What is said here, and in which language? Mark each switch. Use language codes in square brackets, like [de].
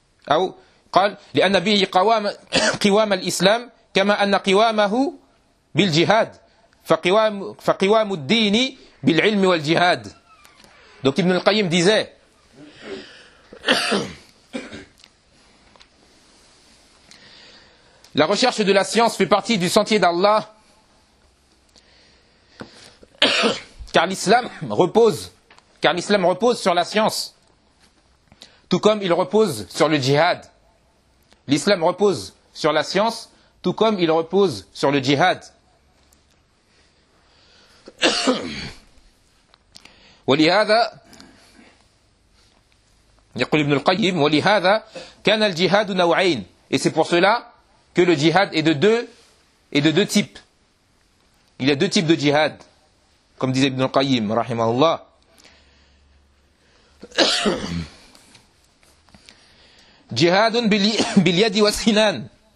[ar] أو قال لأن به قوام الإسلام كما أن قوامه بالجهاد فقوام الدين بالعلم والجهاد. [fr] Donc Ibn al-Qayyim disait la recherche de la science fait partie du sentier d'Allah car l'islam repose sur la science, tout comme il repose sur le jihad. L'islam repose sur la science tout comme il repose sur le jihad. [ar] ولهذا يقول ابن القيم ولهذا كان الجهاد نوعين. [fr] Et c'est pour cela que le jihad est de deux types. Il y a deux types de jihad, comme disait ابن القيم رحمه الله. [ar] جهاد باليد والسنان.